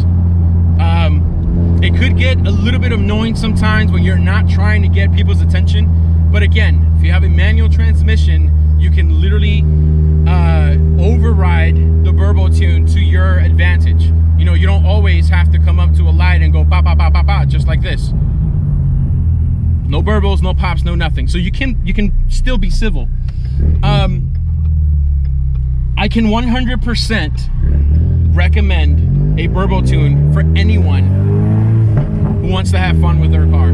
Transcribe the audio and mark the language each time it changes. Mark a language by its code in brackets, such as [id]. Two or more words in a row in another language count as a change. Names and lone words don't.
[en] It could get a little bit annoying sometimes when you're not trying to get people's attention. But again, if you have a manual transmission, you can literally override the Burble Tune to your advantage. You know, you don't always have to come up to a light and go ba ba ba ba ba just like this. No burbles, no pops, no nothing. So you can still be civil. I can 100% recommend a Burble Tune for anyone who wants to have fun with their car.